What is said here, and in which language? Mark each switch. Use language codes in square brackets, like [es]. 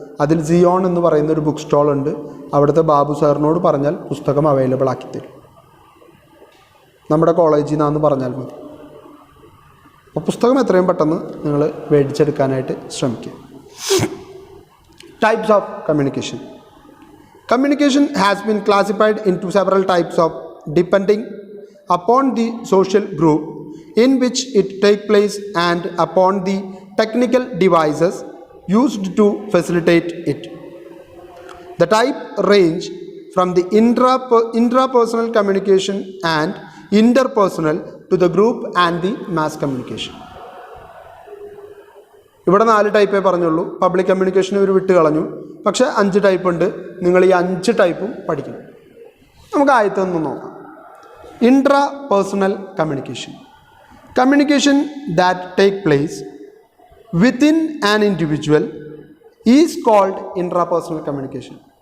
[ml] അതിൽ സിയോൺ എന്ന് പറയുന്ന ഒരു ബുക്ക് സ്റ്റോൾ ഉണ്ട്. അവിടുത്തെ ബാബു സാറിനോട് പറഞ്ഞാൽ പുസ്തകം അവൈലബിൾ ആക്കി തരും. നമ്മുടെ കോളേജിൽ നിന്നാന്ന് പറഞ്ഞാൽ മതി. അപ്പോൾ പുസ്തകം എത്രയും പെട്ടെന്ന് നിങ്ങൾ മേടിച്ചെടുക്കാനായിട്ട് ശ്രമിക്കുക. [en] Types of communication. Communication has been classified into several types of depending upon the social group in which it takes place and upon the technical devices used to facilitate it. The type range from the intrapersonal communication and interpersonal to the group and the mass communication. [ml] ഇവിടെ 4 ടൈപ്പേ പറഞ്ഞുള്ളൂ. Public communication ഇവർ വിട്ട് കളഞ്ഞു. പക്ഷേ 5 type ഉണ്ട്. നിങ്ങൾ ഈ 5 ടൈപ്പും പഠിക്കണം. നമുക്ക് ആദ്യത്തെ ഒന്ന് നോക്കാം. [en] Intrapersonal communication. Communication that take place within an individual is called intrapersonal communication.